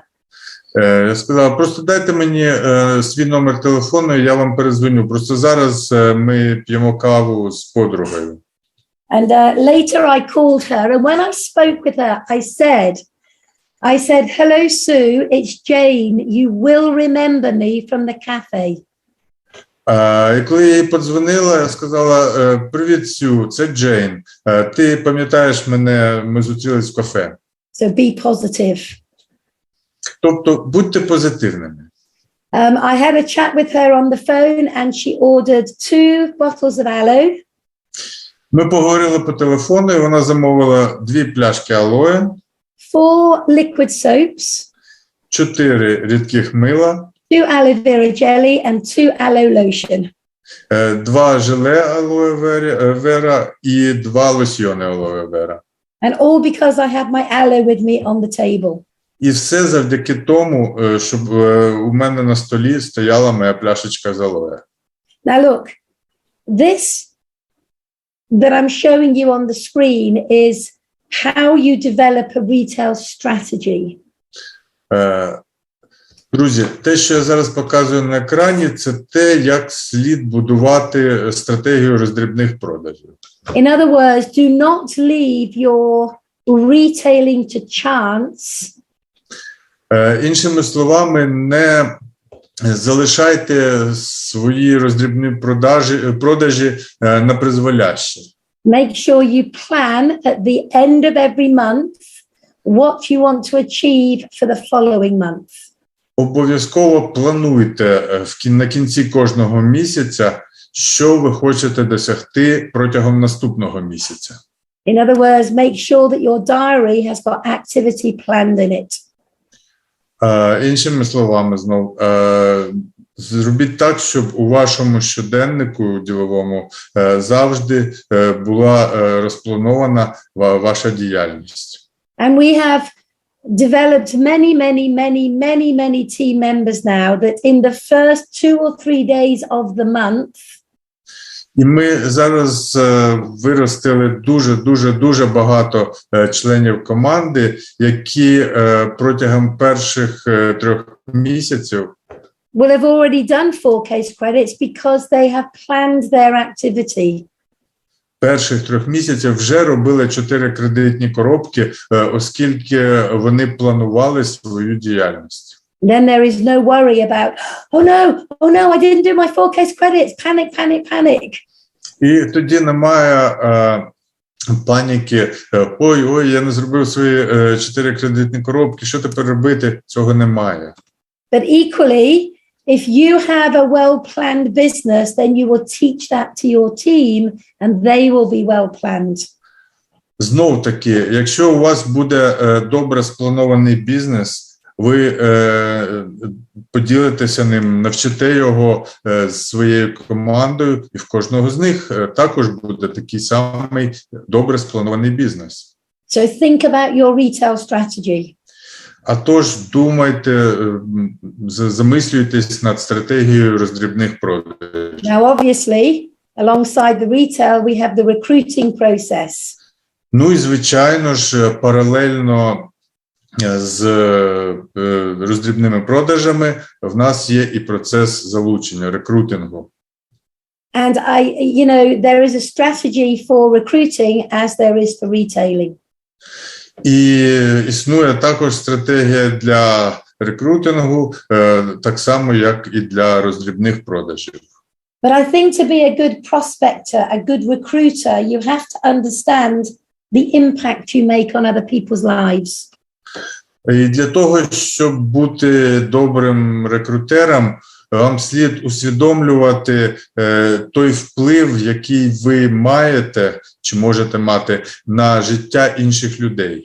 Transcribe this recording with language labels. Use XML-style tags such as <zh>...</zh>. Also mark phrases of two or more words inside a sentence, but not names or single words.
<uk>Я сказала, просто дайте мені свій номер телефону, і я вам перезвоню. Просто зараз ми п'ємо каву з подругою.</uk> <en>And later I called her, and when I spoke with her, I said, hello, Sue, it's Jane. You will remember me from the cafe.</en> <uk>І коли я їй подзвонила, я сказала, привіт, Сю, це Джейн. Ти пам'ятаєш мене, ми зустрілись в кафе.</uk> <en>So be positive.</en> <uk>Тобто, будьте позитивними.</uk> <en>I had a chat with her on the phone and she ordered 2 bottles of aloe.</en> <uk>Ми поговорили по телефону, і вона замовила 2 пляшки алоє,</uk> <en>4 liquid soaps,</en> <uk>4 рідких мила,</uk> <en>2 aloe vera jelly and 2 aloe lotion.</en> <uk>2 желе алоє вера і 2 лосьйони алоє вера.</uk> <en>And all because I had my aloe with me on the table.</en> <uk>І все завдяки тому, щоб у мене на столі стояла моя пляшечка з алоє.</uk> <en>Now look, this that I'm showing you on the screen is how you develop a retail strategy.</en> <uk>Друзі, те, що я зараз показую на екрані, це те, як слід будувати стратегію роздрібних продажів.</uk> <en>In other words, do not leave your retailing to chance.</en> <uk>Іншими словами, не залишайте свої роздрібні продажі на призволяще.</uk> <en>Make sure you plan at the end of every month what you want to achieve for the following month.</en> <uk>Обов'язково плануйте на кінці кожного місяця, що ви хочете досягти протягом наступного місяця.</uk> <en>In other words, make sure that your diary has got activity planned in it.</en> <uk>Іншими словами, зробіть так, щоб у вашому щоденнику діловому завжди була розпланована ваша діяльність.</uk> <en>And we have developed many team members now that in the first 2 or 3 days of the month,</en> <uk>і ми зараз виростили дуже багато членів команди, які протягом перших 3 місяців</uk> <en>will have already done 4 case credits because they have planned their activity.</en> <uk>Перших 3 місяців вже робили 4 кредитні коробки, оскільки вони планували свою діяльність.</uk> <en>Then there is no worry about, oh no, I didn't do my 4 case credits, panic.</en> <uk>І тоді немає паніки, ой, я не зробив свої 4 кредитні коробки, що тепер робити? Цього немає.</uk> <en>But equally, if you have a well-planned business, then you will teach that to your team and they will be well-planned.</en> <uk>Знов таки, якщо у вас буде добре спланований бізнес, ви поділитеся ним, навчите його з своєю командою, і в кожного з них також буде такий самий добре спланований бізнес.</uk> <en>So think about your retail strategy.</en> <uk>А тож думайте, замислюйтесь над стратегією роздрібних продажів.</uk> <en>Now, obviously, alongside the retail, we have the recruiting process.</en> <uk>Ну і, звичайно ж, паралельно з роздрібними продажами в нас є і процес залучення, рекрутингу.</uk> <en>And there is a strategy for recruiting as there is for retailing.</en> <uk>І існує також стратегія для рекрутингу, так само, як і для роздрібних продажів.</uk> <en>But I think to be a good prospector, a good recruiter, you have to understand the impact you make on other people's lives.</en> <uk>І для того, щоб бути добрим рекрутером, вам слід усвідомлювати той вплив, який ви маєте чи можете мати на життя інших людей.</uk>